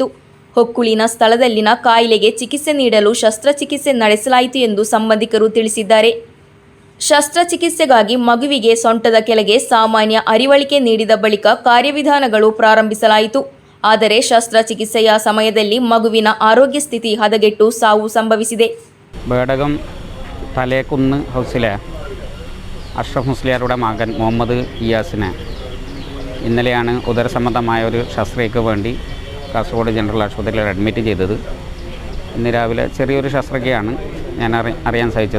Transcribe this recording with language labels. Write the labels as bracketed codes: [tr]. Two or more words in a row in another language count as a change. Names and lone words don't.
[kn] ಹೊಕ್ಕುಳಿನ ಸ್ಥಳದಲ್ಲಿನ ಕಾಯಿಲೆಗೆ ಚಿಕಿತ್ಸೆ ನೀಡಲು ಶಸ್ತ್ರಚಿಕಿತ್ಸೆ ನಡೆಸಲಾಯಿತು ಎಂದು ಸಂಬಂಧಿಕರು ತಿಳಿಸಿದ್ದಾರೆ. ಶಸ್ತ್ರಚಿಕಿತ್ಸೆಗಾಗಿ ಮಗುವಿಗೆ ಸೊಂಟದ ಕೆಳಗೆ ಸಾಮಾನ್ಯ ಅರಿವಳಿಕೆ ನೀಡಿದ ಬಳಿಕ ಕಾರ್ಯವಿಧಾನಗಳು ಪ್ರಾರಂಭಿಸಲಾಯಿತು. ಆದರೆ ಶಸ್ತ್ರಚಿಕಿತ್ಸೆಯ ಸಮಯದಲ್ಲಿ ಮಗುವಿನ ಆರೋಗ್ಯ ಸ್ಥಿತಿ ಹದಗೆಟ್ಟು ಸಾವು ಸಂಭವಿಸಿದೆ. [ml] ಬೇಡകം തലേക്കുന്ന് ഹൗസിലെ അഷ്റഫ് മുസ്ലിയാരുടെ മകൻ മുഹമ്മദ് ഇയാസിനെ ഇന്നലെയാണ് ഉദരസംബന്ധമായ ഒരു ശസ്ത്രക്രിയയ്ക്ക് വേണ്ടി കാസർഗോഡ് ജനറൽ ആശുപത്രിയിൽ അഡ്മിറ്റ് ചെയ്തത്. ഇന്ന് രാവിലെ ചെറിയൊരു ശസ്ത്രക്രിയയാണ് ഞാൻ അറിയാൻ സാധിച്ചത്.